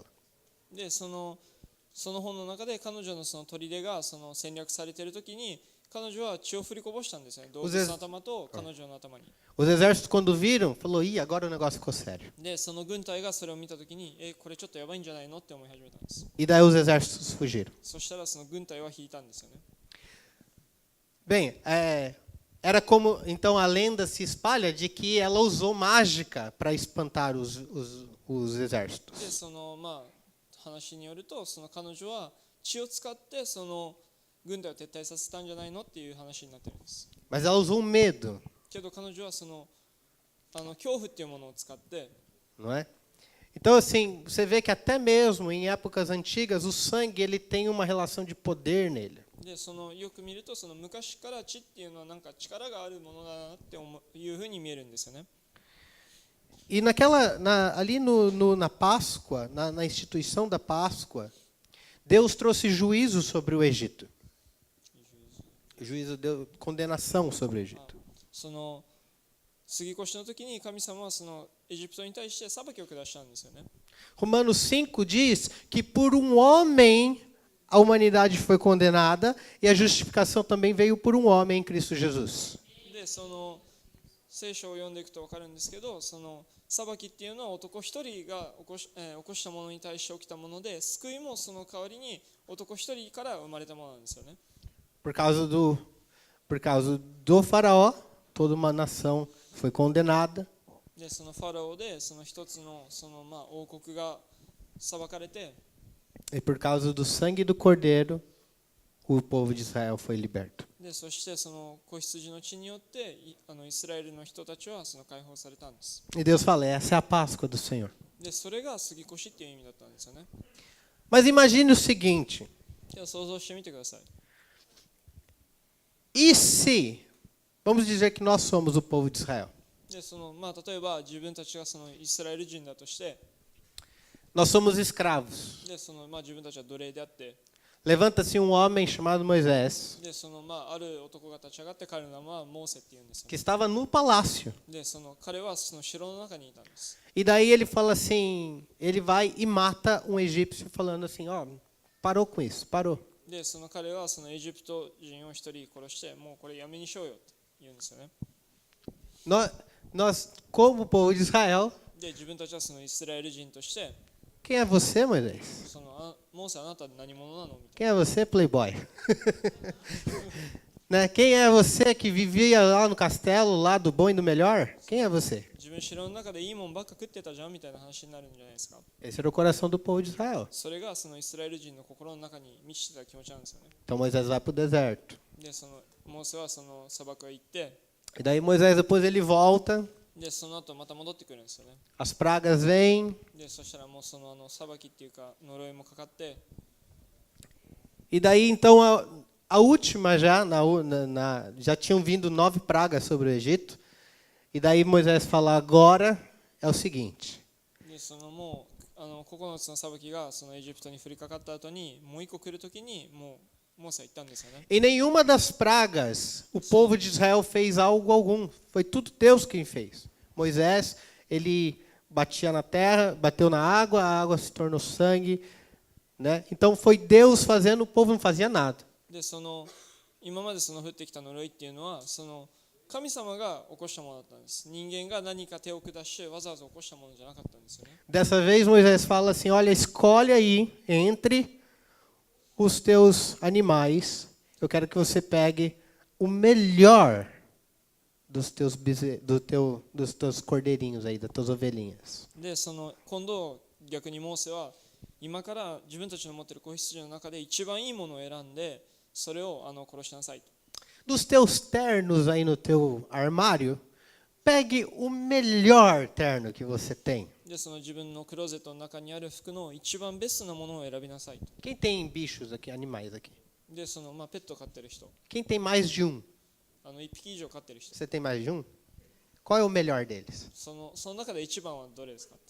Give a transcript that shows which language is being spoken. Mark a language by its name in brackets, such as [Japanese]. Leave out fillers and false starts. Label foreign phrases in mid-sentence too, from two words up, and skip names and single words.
[Japanese] でその本の中で彼女のその砦がその戦略されているときに、彼女は血を振りこぼしたんですよね。動物の頭と彼女の頭に。 [Portuguese] Os exércitos, quando viram, falou: "Ih, agora o negócio ficou sério." [Japanese] でその軍隊がそれを見たときに、これちょっとやばいんじゃないのって思い始めたんです。 [Portuguese] E daí os exércitos fugiram. [Japanese] そしたらその軍隊は引いたんですよね。 [Portuguese] Bem, era como então a lenda se espalha de que ela usou mágica para espantar os exércitos. [Japanese] でそのまあ話によると、その彼女は血を使ってその軍隊を撤退させたんじゃないのっていう話になってるんです。 [Portuguese] Mas ela usou medo, [Japanese] けど彼女はその恐怖っていうものを使って、 [Portuguese] não é? Então assim, você vê que até mesmo em épocas antigas o sangue ele tem uma relação de poder nele. [Japanese] でそのよく見ると、その昔から血っていうのはなんか力があるものだなっていうふうに見えるんですよね。 [Portuguese] E ali na Páscoa, na instituição da Páscoa, Deus trouxe juízo sobre o Egito. juízo deu condenação sobre o あ Egito. [Japanese] その杉越の時に神様はそのエジプトに対して裁きを下したんですよね。 [Portuguese] Romanos 5 diz que por um homem a humanidade foi condenada e a justificação também veio por um homem em Cristo Jesus. [Japanese] でその聖書を読んでいくと分かるんですけど、その裁きっていうのは男一人が起こしたものに対して起きたもので、救いもその代わりに男一人から生まれたものなんですよね。 [Portuguese] Por causa do faraó, toda uma nação foi condenada. [Japanese] でそのファラオでその一つのその王国が裁かれて、 [Portuguese] E por causa do sangue do cordeiro, o povo de Israel foi liberto. [Japanese] でそしてその子羊の血によってイスラエルの人たちはその解放されたんです。 [Portuguese] E Deus fala, essa é a Páscoa do Senhor. [Japanese] でそれが杉越っていう意味だったんですよね。 [Portuguese] Mas imagine o seguinte, [Japanese] では想像してみてください。 [Portuguese] e se, vamos dizer que nós somos o povo de Israel. [Japanese] でその例えば自分たちがそのイスラエル人だとして、 [Portuguese] Nós somos escravos. [Japanese] でその自分たちは奴隷であって、 [Portuguese] Levanta-se um homem chamado Moisés, [Japanese] でそのある男が立ち上がって彼の名はモーセっていうんですよ [Portuguese] que [Japanese] ね。 [Portuguese] estava no palácio. [Japanese] でその彼はその城の中にいたんです。 [Portuguese] E daí ele fala assim, ele vai e mata um egípcio falando assim, ó, parou com isso, parou. [Japanese] でその彼はそのエジプト人を一人殺して、もうこれやめにしようよって言うんですよね。 [Portuguese] Nós, como povo de Israel, [Japanese] で自分たちはそのイスラエル人として、 [Portuguese] quem é você, Moisés? [Japanese] そのモーセあなた何者なのみたい [Portuguese] Quem é você, playboy? Né? Quem é você que vivia lá no castelo, lá do bom e do melhor? Quem é você? [Japanese] な。自分城の中でいいもんばっか食ってたじゃんみたいな話になるんじゃないですか。 [Portuguese] Esse era o coração do povo de Israel. [Japanese] それがそのイスラエル人の心の中に満ちてた気持ちなんですよね。 [Portuguese] Então Moisés vai para o deserto. [Japanese] でそのモーセはその砂漠へ行って、 [Portuguese] E daí Moisés depois ele volta, [Japanese] でその後また戻ってくるんですよね。 [Portuguese] as pragas vêm, [Japanese] でそしたらもうその裁きっていうか呪いもかかって、 [Portuguese] e daí então a última já, já tinham vindo 9 pragas sobre o Egito, e daí Moisés fala, agora é o seguinte, [Japanese] でそのもう9つの裁きがそのエジプトに降りかかった後にもう一個来るときにもうモーセは言ったんですよね。 [Portuguese] em nenhuma das pragas o povo de Israel fez algo algum, foi tudo Deus quem fez. Moisés, ele batia na terra, bateu na água, a água se tornou sangue, né? Então foi Deus fazendo, o povo não fazia nada. [Japanese] でその今までその降ってきた呪いっていうのはその神様が起こしたものだったんです。人間が何か手を下してわざわざ起こしたものじゃなかったんですよね。 [Portuguese] Dessa vez Moisés fala assim, olha, escolhe aí entre os teus animais, eu quero que você pegue o melhor dos teus cordeirinhos aí, das tuas ovelhinhas. [Japanese] でその今度逆にモーセは今から自分たちの持っている子羊の中で一番いいものを選んでそれを殺しなさいと。 [Portuguese] Dos teus ternos aí no teu armário, pegue o melhor terno que você tem. [Japanese] でその自分のクローゼットの中にある服の一番ベストなものを選びなさいと。 [Portuguese] Quem tem bichos aqui, animais aqui? [Japanese] でそのペットを飼ってる人、 [Portuguese] Quem tem mais de um? [Japanese] 1匹以上飼ってる人、 [Portuguese] Você tem mais de um? Qual é o melhor deles? [Japanese] その中で一番はどれですかって。